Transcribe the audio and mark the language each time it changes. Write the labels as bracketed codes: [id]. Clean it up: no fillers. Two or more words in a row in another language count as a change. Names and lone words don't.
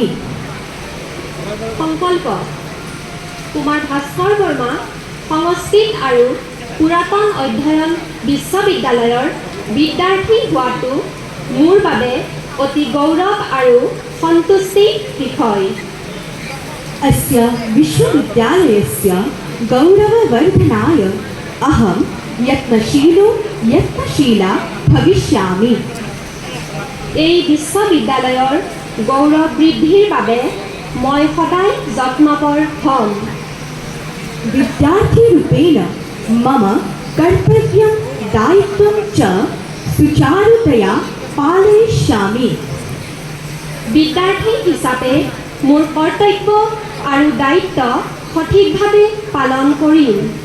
[as] সংকল্প কুমাৰ ভাস্কৰ বৰ্মা সংস্কৃত আৰু পুৰাতন অধ্যয়ন বিশ্ববিদ্যালয়ৰ বিদ্যাৰ্থী হোৱাটো মোৰ বাবে অতি গৌৰৱ আৰু সন্তুষ্টিৰ বিষয়। [sa] अस्य विश्वविद्यालयस्य गौरववर्धनाय अहं यत्नशीला भविष्यामि। [as] এই বিশ্ববিদ্যালয়ৰ গৌৰৱ বৃদ্ধিৰ বাবে মই সদায় যত্নপৰ হ'ম। [sa] विद्यार्थीरूपेण मम कर्तव्यं दायित्वं च सुचारुतया पालयिष्यामि। [as] বিদ্যাৰ্থী হিচাপে মোৰ কৰ্তব্য আৰু দায়িত্ব সঠিকভাৱে পালন কৰিম।